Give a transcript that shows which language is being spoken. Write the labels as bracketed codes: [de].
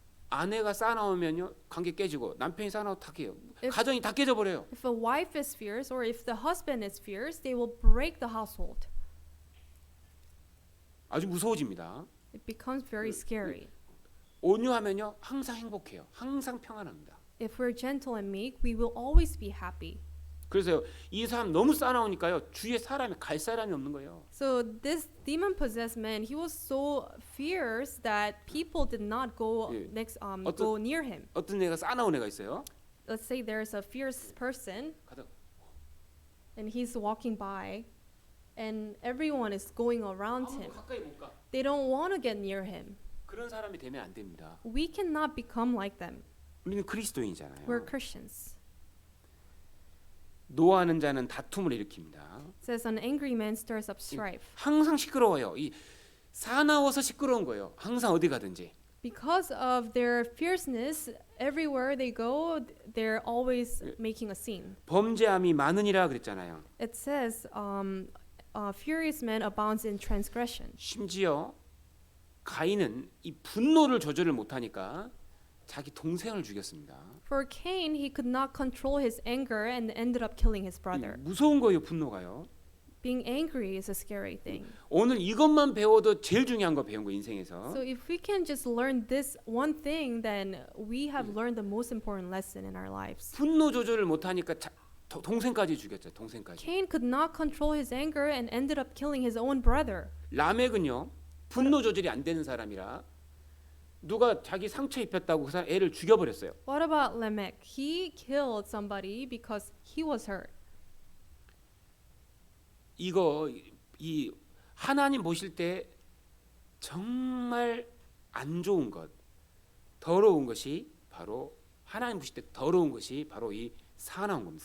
[ko] 아내가 싸나우면요 관계 깨지고 남편이 싸나우 다 깨요. [en] If- [ko] 가정이 다 깨져버려요. [en] If a wife is fierce or if the husband is fierce, they will break the household. [ko] 아주 무서워집니다. [en] It becomes very scary. [ko] 온유하면요 항상 행복해요. 항상 평안합니다. [en] If we're gentle and meek, we will always be happy. [ko] 그래서 이 사람 너무 싸나우니까요 주위에 사람이 갈 사람이 없는 거예요. [en] So this demon-possessed man, he was so fierce that people did not go [ko] 예. [en] go near him. [ko] 어떤 애가 싸나운 애가 있어요. [en] Let's say there's a fierce person [ko] 가다 [en] and he's walking by, and everyone is going around [ko] 아무도 [en] him. [ko] 가까이 못 가. [en] They don't want to get near him. [ko] 그런 사람이 되면 안 됩니다. [en] We cannot become like them. [ko] 우리는 그리스도인이잖아요. [en] We're Christians. [ko] 노하는 자는 다툼을 일으킵니다. [en] It says an angry man stirs up strife. [ko] 항상 시끄러워요. 이 사나워서 시끄러운 거예요. 항상 어디 가든지. [en] Because of their fierceness, everywhere they go, they're always making a scene. [ko] 범죄함이 많으니라 그랬잖아요. [en] It says, furious man abounds in transgression. [ko] 심지어 가인은 이 분노를 조절을 못하니까 자기 동생을 죽였습니다. [en] For Cain, he could not control his anger and ended up killing his brother. [ko] 무서운 거예요, 분노가요. [en] Being angry is a scary thing. [ko] 오늘 이것만 배워도 제일 중요한 거 배운 거 인생에서. [en] So if we can just learn this one thing, then we have learned the most important lesson in our lives. [ko] 분노 조절을 못하니까 동생까지 죽였죠. 동생까지. [en] Cain could not control his anger and ended up killing his own brother. [ko] 라멕은요. 분노 조절이 안 되는 사람이라 누가 자기 상처 입혔다고 그 사람 애를 죽여버렸어요. [en] What about Lamech? He killed somebody because he was hurt. [ko] 이거 이 하나님 보실 때 정말 안 좋은 것, 더러운 것이 바로 하나님 보실 때 더러운 것이 바로 이 사나운 겁니다.